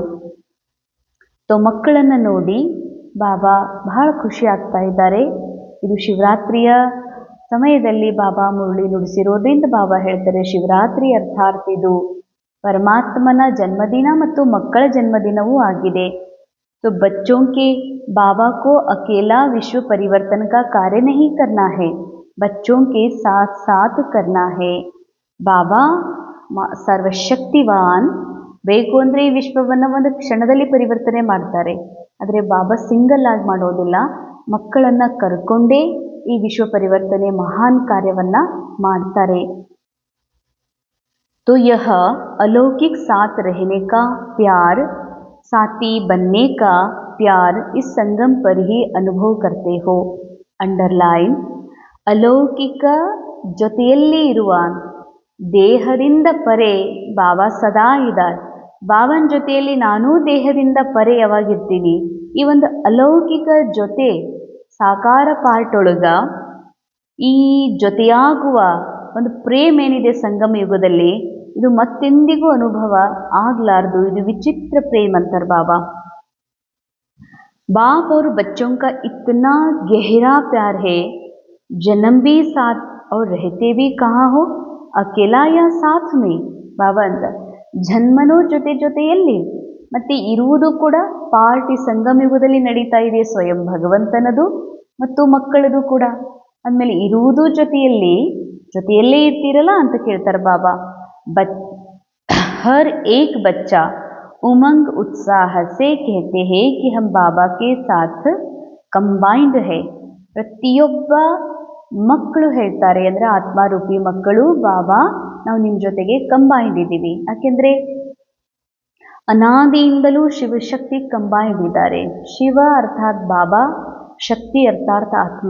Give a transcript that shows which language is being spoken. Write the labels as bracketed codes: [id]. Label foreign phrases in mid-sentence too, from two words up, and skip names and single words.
[kn] ಮಕ್ಕಳನ್ನು ನೋಡಿ ಬಾಬಾ ಬಹಳ ಖುಷಿ ಆಗ್ತಾ ಇದ್ದಾರೆ. ಇದು ಶಿವರಾತ್ರಿಯ ಸಮಯದಲ್ಲಿ ಬಾಬಾ ಮುರಳಿ ನುಡಿಸಿರೋದ್ರಿಂದ ಬಾಬಾ ಹೇಳ್ತಾರೆ, ಶಿವರಾತ್ರಿ ಅರ್ಥಾತ್ ಇದು ಪರಮಾತ್ಮನ ಜನ್ಮದಿನ ಮತ್ತು ಮಕ್ಕಳ ಜನ್ಮದಿನವೂ ಆಗಿದೆ. [hi] ಬಚ್ಚೋं के बाबा को अकेला विश्व परिवर्तन का कार्य नहीं करना है, बच्चों के साथ साथ करना है. बाबा सर्वशक्तिवान [kn] ಬೇಕು ಅಂದರೆ ಈ ವಿಶ್ವವನ್ನು ಒಂದು ಕ್ಷಣದಲ್ಲಿ ಪರಿವರ್ತನೆ ಮಾಡ್ತಾರೆ. ಆದರೆ ಬಾಬಾ ಸಿಂಗಲ್ ಆಗಿ ಮಾಡೋದಿಲ್ಲ, ಮಕ್ಕಳನ್ನು ಕರ್ಕೊಂಡೇ ಈ ವಿಶ್ವ ಪರಿವರ್ತನೆ ಮಹಾನ್ ಕಾರ್ಯವನ್ನು ಮಾಡ್ತಾರೆ. [hi] तो यह अलौकिक साथ रहने का प्यार, साथी बनने का प्यार इस संगम पर ही अनुभव करते हो. [kn] ಅಂಡರ್ಲೈನ್, ಅಲೌಕಿಕ ಜೊತೆಯಲ್ಲಿ ಇರುವ, ದೇಹದಿಂದ ಪರೆ ಬಾಬಾ ಸದಾ ಇದ್ದಾರೆ. ಬಾಬನ ಜೊತೆಯಲ್ಲಿ ನಾನೂ ದೇಹದಿಂದ ಪರೆ ಯಾವಾಗಿರ್ತೀನಿ. ಈ ಒಂದು ಅಲೌಕಿಕ ಜೊತೆ ಸಾಕಾರ ಪಾರ್ಟ್ ಒಳಗ ಈ ಜೊತೆಯಾಗುವ ಒಂದು ಪ್ರೇಮ ಏನಿದೆ ಸಂಗಮ ಯುಗದಲ್ಲಿ, ಇದು ಮತ್ತೆಂದಿಗೂ ಅನುಭವ ಆಗ್ಲಾರ್ದು. ಇದು ವಿಚಿತ್ರ ಪ್ರೇಮ ಅಂತಾರೆ ಬಾಬಾ. [hi] बाप और बच्चों का इतना गहरा प्यार है, जन्म भी साथ और रहते भी कहाँ हो, अकेला या साथ में. [kn] ಬಾಬಾ ಅಂತ ಜನ್ಮನೂ ಜೊತೆಯಲ್ಲಿ ಮತ್ತೆ ಇರುವುದು ಕೂಡ ಪಾರ್ಟಿ ಸಂಗಮ ಯುಗದಲ್ಲಿ ನಡೀತಾ ಇದೆ. ಸ್ವಯಂ ಭಗವಂತನದು ಮತ್ತು ಮಕ್ಕಳದು ಕೂಡ. ಅಂದಮೇಲೆ ಇರುವುದು ಜೊತೆಯಲ್ಲೇ ಇರ್ತೀರಲ್ಲ ಅಂತ ಕೇಳ್ತಾರೆ ಬಾಬಾ. [hi] हर एक बच्चा उमंग उत्साह से कहते हैं कि हम बाबा के साथ कंबाइंड है. [kn] ಪ್ರತಿಯೊಬ್ಬ ಮಕ್ಕಳು ಹೇಳ್ತಾರೆ, ಅಂದರೆ ಆತ್ಮಾರೂಪಿ ಮಕ್ಕಳು, ಬಾಬಾ ನಾವು ನಿಮ್ಮ ಜೊತೆಗೆ ಕಂಬೈಂಡ್ ಇದ್ದೀವಿ. ಯಾಕೆಂದರೆ ಅನಾದಿಯಿಂದಲೂ ಶಿವಶಕ್ತಿ ಕಂಬೈಂಡ್ ಇದ್ದಾರೆ. ಶಿವ ಅರ್ಥಾತ್ ಬಾಬಾ, ಶಕ್ತಿ ಅರ್ಥಾತ್ ಆತ್ಮ.